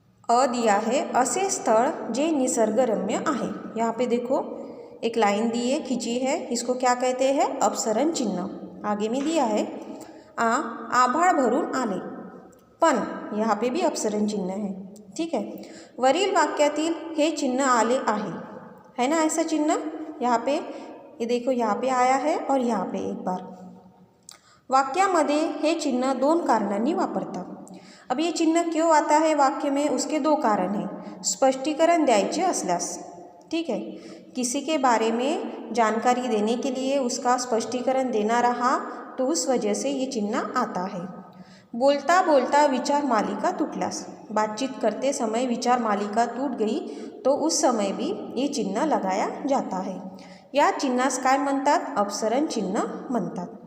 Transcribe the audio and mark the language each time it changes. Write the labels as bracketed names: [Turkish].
[Hindi] अ दिया है [Marathi] असे स्थळ जे निसर्गरम्य आहे, [Hindi] यहाँ पे देखो एक लाइन दी है, खींची है, इसको क्या कहते हैं, अपसरण चिन्ह। आगे में दिया है [Marathi] आभाळ भरून आले, [Hindi] पण यहाँ पे भी अपसरण चिन्ह है। ठीक है। [Marathi] वरील वाक्यातील हे चिन्ह आले आहे, [Hindi] है ना ऐसा चिन्ह, यहाँ पे ये देखो यहाँ पे आया है और यहाँ पे एक बार। [Marathi] वाक्यामध्ये हे चिन्ह दोन कारणांनी वापरतात। [Hindi] अब ये चिन्ह क्यों आता है वाक्य में, उसके दो कारण हैं। [Marathi] स्पष्टीकरण द्यायचे असल्यास, [Hindi] ठीक है, किसी के बारे में जानकारी देने के लिए उसका स्पष्टीकरण देना रहा तो उस वजह से ये चिन्ह आता है। [Marathi] बोलता बोलता विचार मालिका टूटल्यास, [Hindi] बातचीत करते समय विचार मालिका टूट गई तो उस समय भी ये चिन्ह लगाया जाता है। [Marathi] या चिन्हास काय म्हणतात, अपसरण चिन्ह म्हणतात।